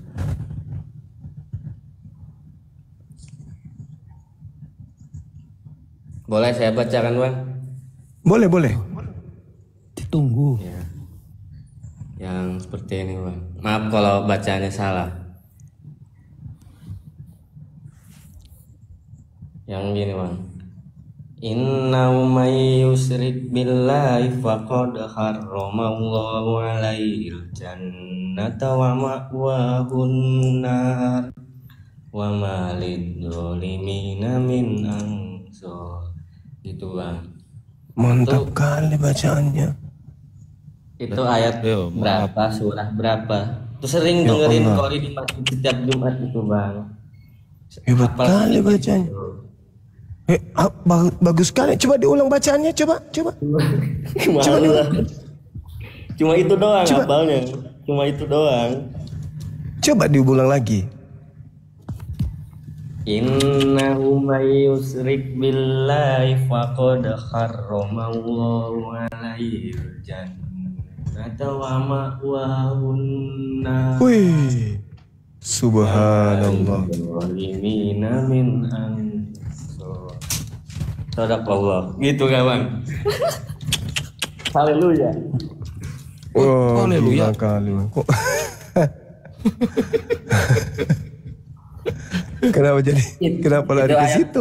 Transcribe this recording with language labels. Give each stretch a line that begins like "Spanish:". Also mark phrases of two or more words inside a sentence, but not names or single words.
Indonesian: Boleh saya bacakan, Bang? Boleh, boleh. Ditunggu. Ya. Yang seperti ini, Bang. Maaf kalau bacanya salah. Yang gini, Bang.
Arabic: إنه من يشرك بالله فقد حرم الله عليه الجنة ومأواه النار وما للظالمين من أنصار.
Indonesian: Gitu, Bang. Mantap kali bacaannya. Itu ayat berapa, surah berapa? Itu sering dengerin Qori di masjid setiap Jumat itu, Bang. Hebat kali bacanya. Bagus sekali. Coba diulang bacaannya, coba. Cuma itu doang hafalnya. Cuma itu doang. Coba diulang lagi.
Arabic: إنه من يشرك بالله فقد حرم الله عليه الجنة ومأواه النار.
Indonesian: Wih. Subhanallah.
Arabic: ظالمين من أنصار.
Indonesian: Sadaqallah. Gitu kan, Bang? Haleluya. Oh, haleluya. Kok kenapa lari ke situ?